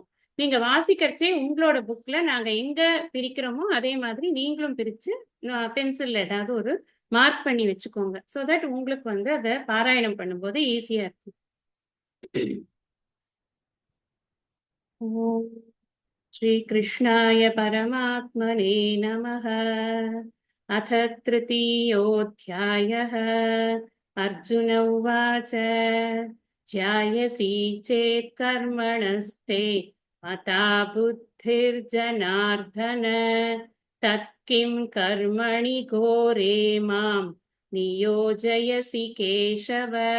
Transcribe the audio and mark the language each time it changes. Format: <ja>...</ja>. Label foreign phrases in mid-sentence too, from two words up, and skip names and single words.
<ta>நீங்க வாசிக்கிறச்சே உங்களோட புக்ல நாங்க எங்க பிரிக்கிறோமோ அதே மாதிரி நீங்களும் பிரிச்சு பென்சில்ல ஏதாவது ஒரு மார்க் பண்ணி வச்சுக்கோங்க.</ta> <en>so that</en> <ta>உங்களுக்கு வந்து அதை பாராயணம் பண்ணும்போது ஈஸியா இருக்கும்.</ta> <sa>ஓம் श्रीकृष्णाय परमात्मने नमः। अथ तृतीयोऽध्यायः। अर्जुन उवाच ध्यायसि चेत् कर्मणस्ते मता बुद्धिर्जनार्दन तत्किं कर्मणि घोरे मां नियोजयसि केशव।</sa>